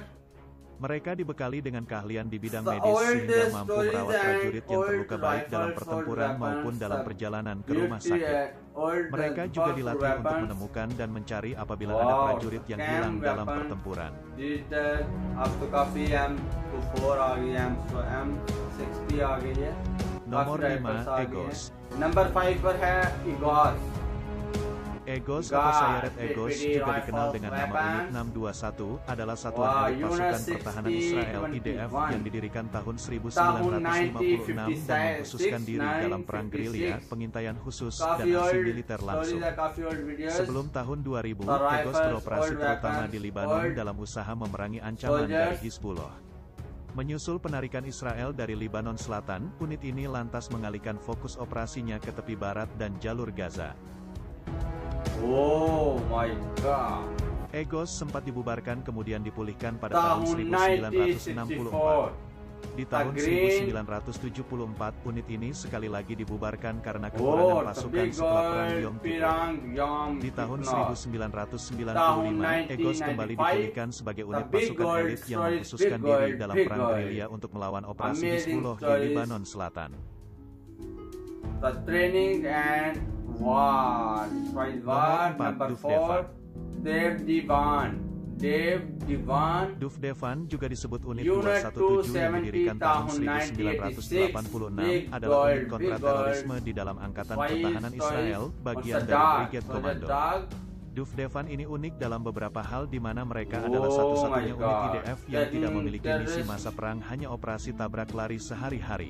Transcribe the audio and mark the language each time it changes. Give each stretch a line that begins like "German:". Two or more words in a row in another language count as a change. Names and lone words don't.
Indonesian: Mereka dibekali dengan keahlian di bidang medis sehingga mampu merawat prajurit yang terluka baik dalam pertempuran maupun dalam perjalanan ke rumah sakit. Mereka juga dilatih untuk menemukan dan mencari apabila ada prajurit yang hilang dalam pertempuran. Nomor 5, Egos.
Hindi: Number 5 पर है Egos.
Indonesian: Egos atau Sayeret Egos juga dikenal dengan nama Unit 621, adalah satuan elit pasukan pertahanan Israel IDF yang didirikan tahun 1956 dan mengkhususkan diri dalam perang gerilya, pengintaian khusus, dan aksi militer langsung. Sebelum tahun 2000, Egos beroperasi terutama di Lebanon dalam usaha memerangi ancaman dari Hizbullah. Menyusul penarikan Israel dari Lebanon Selatan, unit ini lantas mengalihkan fokus operasinya ke tepi barat dan jalur Gaza.
English: Oh my god.
Indonesian: Egos sempat dibubarkan kemudian dipulihkan pada tahun 1964. Di tahun 1974, unit ini sekali lagi dibubarkan karena kekurangan pasukan setelah perang Yom Kippur. Di tahun 1995, Egos kembali dipulihkan sebagai unit pasukan elit yang mengkhususkan diri dalam perang gerilya untuk melawan operasi Hizbullah di Lebanon Selatan.
English: The training and war.
Indonesian: Number 4, Duvdevan juga disebut unit 217 yang didirikan tahun 1986, adalah unit kontraterorisme di dalam Angkatan Pertahanan Israel, bagian dari Brigade Komando. Duvdevan ini unik dalam beberapa hal di mana mereka adalah satu-satunya unit IDF yang tidak memiliki misi masa perang, hanya operasi tabrak lari sehari-hari.